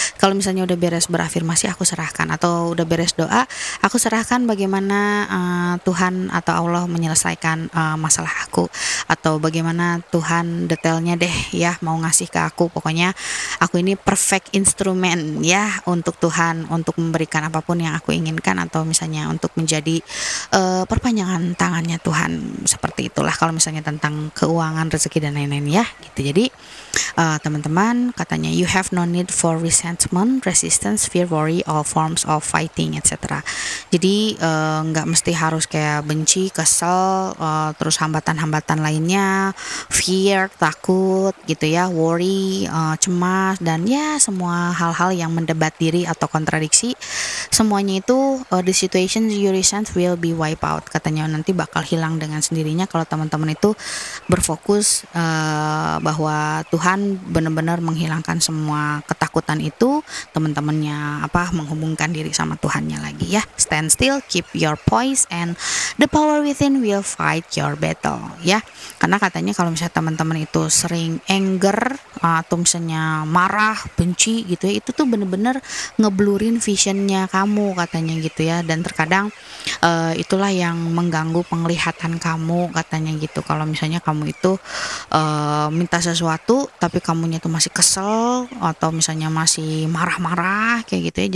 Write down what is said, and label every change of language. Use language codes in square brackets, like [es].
[id] Kalau misalnya udah beres berafirmasi, aku serahkan, atau udah beres doa, aku serahkan bagaimana Tuhan atau Allah menyelesaikan masalah aku, atau bagaimana Tuhan detailnya deh ya mau ngasih ke aku. Pokoknya aku ini perfect instrumen ya untuk Tuhan, untuk memberikan apapun yang aku inginkan, atau misalnya untuk menjadi perpanjangan tangannya Tuhan. Seperti itulah kalau misalnya tentang keuangan, rezeki dan lain-lain ya gitu. Jadi teman-teman, katanya [en] you have no need for resentment, resistance, fear, worry, all forms of fighting, etc. [id] Jadi nggak mesti harus kayak benci, kesel, terus hambatan-hambatan lainnya, fear, takut gitu ya, worry, cemas, dan ya semua hal-hal yang mendebat diri atau kontradiksi. Semuanya itu [en] the situation you resent will be wipe out, [id] katanya nanti bakal hilang dengan sendirinya kalau teman-teman itu berfokus bahwa Tuhan benar-benar menghilangkan semua ketakutan itu. Teman-temannya menghubungkan diri sama Tuhannya lagi ya. [en] Stand still, keep your poise, and the power within will fight your battle ya. [id] Karena katanya kalau misalnya teman-teman itu sering anger atau misalnya marah, benci gitu ya, itu tuh benar-benar ngeblurin visionnya kamu kamu katanya gitu ya. Dan terkadang itulah yang mengganggu penglihatan kamu katanya gitu. Kalau misalnya kamu itu minta sesuatu tapi kamunya tuh masih kesel atau misalnya masih marah-marah kayak gitu ya.